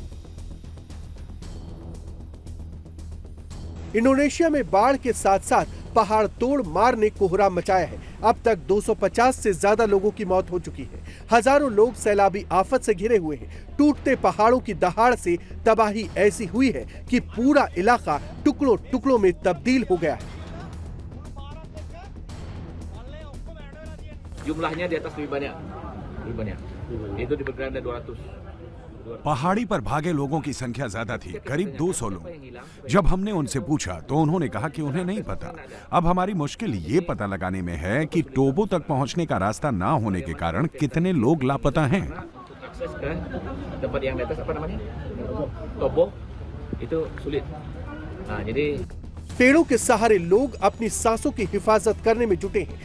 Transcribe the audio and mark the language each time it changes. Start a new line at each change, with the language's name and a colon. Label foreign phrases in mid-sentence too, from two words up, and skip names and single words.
Hindi: इंडोनेशिया में बाढ़ के साथ साथ पहाड़ तोड़ मार ने कोहराम मचाया है। अब तक 250 से ज्यादा लोगों की मौत हो चुकी है। हजारों लोग सैलाबी आफत से घिरे हुए हैं। टूटते पहाड़ों की दहाड़ से तबाही ऐसी हुई है कि पूरा इलाका टुकड़ों टुकड़ों में तब्दील हो गया है।
Indonesian: Jumlahnya di atas lebih banyak. Itu diperkirakan ada 200.
Hindi: पहाड़ी पर भागे लोगों की संख्या ज्यादा थी, करीब 200 लोग। जब हमने उनसे पूछा तो उन्होंने कहा कि उन्हें नहीं पता। अब हमारी मुश्किल ये पता लगाने में है कि टोबो तक पहुंचने का रास्ता ना होने के कारण कितने लोग लापता हैं। पेड़ों के सहारे लोग अपनी सांसों की हिफाजत करने में जुटे हैं।